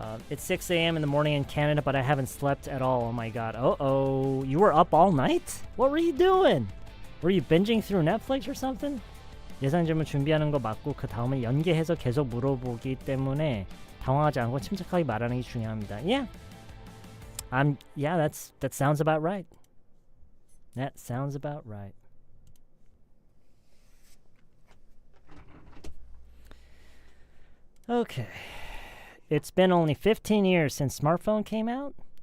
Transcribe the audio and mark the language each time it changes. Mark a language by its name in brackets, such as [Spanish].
[English] It's 6 a.m. in the morning in Canada, but I haven't slept at all. Oh my god. Uh-oh. You were up all night? What were you doing? Were you binging through Netflix or something? [Korean] 예상 질문 준비하는 거 맞고 그 다음에 연계해서 계속 물어보기 때문에 당황하지 않고 침착하게 말하는 게 중요합니다. [English] Yeah. That sounds about right. That sounds about right. Okay. It's been only 15 years since smartphone came out?